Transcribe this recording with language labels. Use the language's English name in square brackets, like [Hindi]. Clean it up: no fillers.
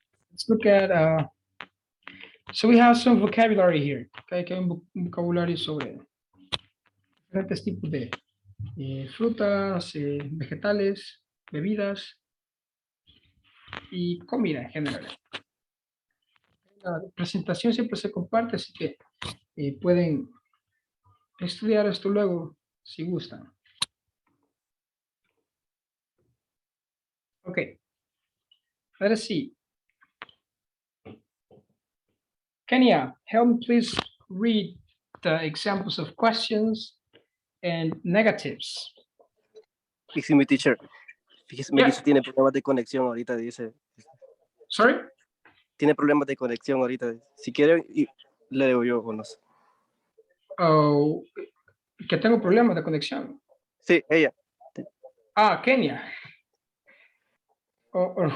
[English] Let's look at, so we have some vocabulary here. [Spanish] Okay, que hay un vocabulario sobre diferentes tipos de frutas, vegetales, bebidas y comida en general. La presentación siempre se comparte, así que pueden estudiar esto luego si gustan. [English] Okay, let us see. Kenya, help me please read the examples of questions and negatives. Excuse me, teacher. [Spanish] Fíjese, me [English] Yeah. [Spanish] dice tiene problemas de conexión ahorita, dice. [English] Sorry? [Spanish] Tiene problemas de conexión ahorita. Si quiere, le digo yo o no sé. Oh, que tengo problemas de conexión. Sí, ella. [English] Ah, Kenya. Or who?